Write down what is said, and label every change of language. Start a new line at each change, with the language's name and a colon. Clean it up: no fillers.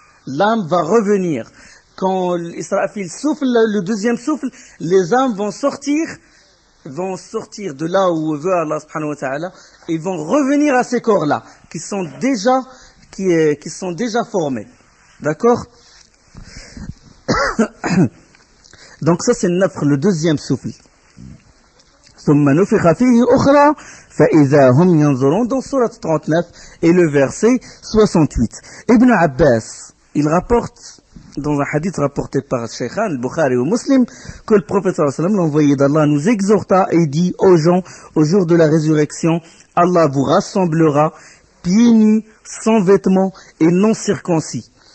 French: L'âme va revenir. Quand Israfil souffle, le deuxième souffle, les âmes vont sortir de là où veut Allah subhanahu wa ta'ala, et vont revenir à ces corps-là, qui sont déjà formés. D'accord? Donc ça c'est le deuxième souffle.
Arabic: ثم نفخ فيه أخرى فإذا هم ينظرون
French: dans sourate 39 et le verset 68. Ibn Abbas, il rapporte dans un hadith rapporté par Shaykhan, al-Bukhari ou Muslim, que le prophète sallallahu alayhi wa sallam, l'envoyé d'Allah, nous exhorta et dit aux gens, au jour de la résurrection, Allah vous rassemblera pieds nus, sans vêtements et non circoncis.